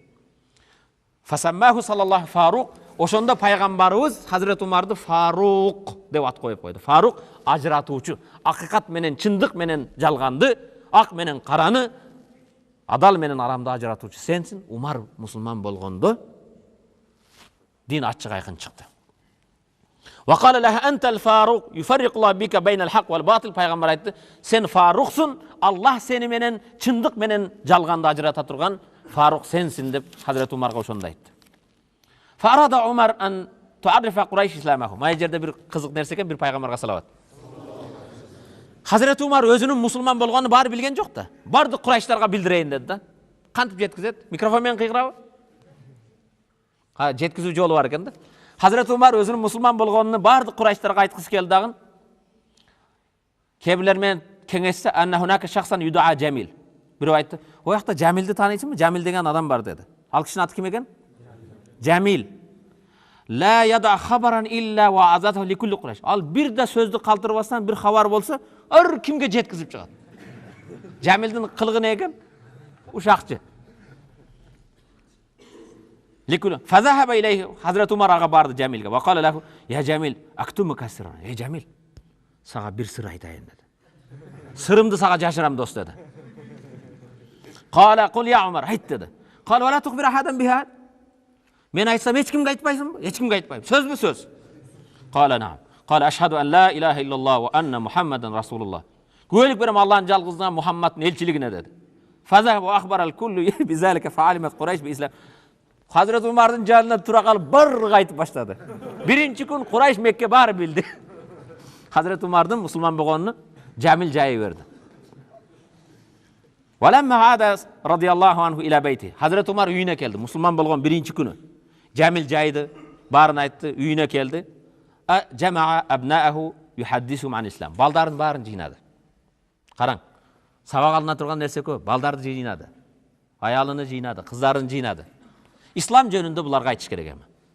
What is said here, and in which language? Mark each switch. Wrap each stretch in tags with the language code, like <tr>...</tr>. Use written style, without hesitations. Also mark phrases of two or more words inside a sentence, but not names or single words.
<ar>فسماه صلى الله فاروق.</ar> <ky>Ошондо пайгамбарыбыз Хазрет Умарды Фарук деп ат коюп койду. Фарук ажыратуучу, акыйкат менен чындык менен жалганды, ак менен караны, адал менен арамды ажыратуучу сенсиң. Умар мусулман болгондо дин ачык айкын чыкты.</ky> <ar>وقال لها أنت الفاروق يفرق الله بك بين الحق والباطل.</ar> <ky>Пайгамбар айтты, сен Фаруксуң, Аллах сени менен чындык менен жалганды ажырата турган Фарук сенсиң деп Хазрет Умарга ошондо айтты.</ky> <ar>فأراد عمر أن تعرف قريش إسلامه.</ar> <ky>Май жерде бир кызык нерсе экен, бир пайгамбарга салават. Хазрет Умар өзүнүн мусулман болгонун баары билген жок да. Бардык Qurayshтарга билдирейин деди да. Кантип жеткизет? Микрофон менен кыйгырабы? Жеткизүү жолу бар экен да. Хазрет Умар өзүнүн мусулман болгонун бардык Qurayshтарга айткысы келди дагы. Кебилер менен кеңешсе,</ky> <ar>أن هناك شخصا يدعى جميل.</ar> <ky>Бирөө айтты, "О жакта Jamilди тааныйсыңбы? Jamil деген адам бар" деди. Ал кишинин аты ким экен? Jamil.</ky> <ar>لا يدع خبرا إلا وأذاعه لكل قريش.</ar> <ky>Ал бир да сөздү калтырбастан бир хабар болсо, ар кимге жеткизип чыгат. Jamilдин кылыгы не экен? Ушакчы.</ky> <ar>لكل. فذهب إليه.</ar> <ky>Хазрет Умар ага барды Jamilге.</ky> <ar>وقال له، "يا جميل, أكتمك سرا."</ar> <ky>Эй Jamil, сага бир сыр айтайын деди. Сырымды сага жашырам дос деди.</ky> <ar>قال قل يا عمر,</ar> <ky>айт деди.</ky> <ar>قال ولا تخبر أحدا بها.</ar> <ky>Мен айтсам эч кимге айтпайсыңбы? Эч кимге айтпайм. Сөзбү сөз.</ky> <ar>قال نعم. قال أشهد أن لا إله إلا الله وأن محمدا رسول الله.</ar> <ky>Күбөлүк берем Аллахтын жалгызына Мухаммадтын элчилигине деди.</ky> <ar>فذهب وأخبر الكل بذلك فعلمت قريش بالإسلام.</ar> <ky>Хазрет Умардын жанына тура калып барлыгы айтып баштады. Биринчи күн Quraysh Мекке баары билди. Хазрет Умардын мусулман болгонун Jamil жайы берди.</ky> <ar>ولما عاد رضي الله عنه إلى بيته.</ar> <ky>Хазрет Умар үйүнө келди. Мусулман болгон биринчи күнү. Jamil жайды, барын айтты, үйүнө келди.</ky> <ar>جمع أبناءه يحدثهم عن الإسلام.</ar> <ky>Балдарын барын жыйнады. Караң. Сабак алына турган нерсе көп. Балдарды жыйнады. Аялыны жыйнады, кыздарын жыйнады. Ислам жөнүндө буларга айтыш керек эми.</ky>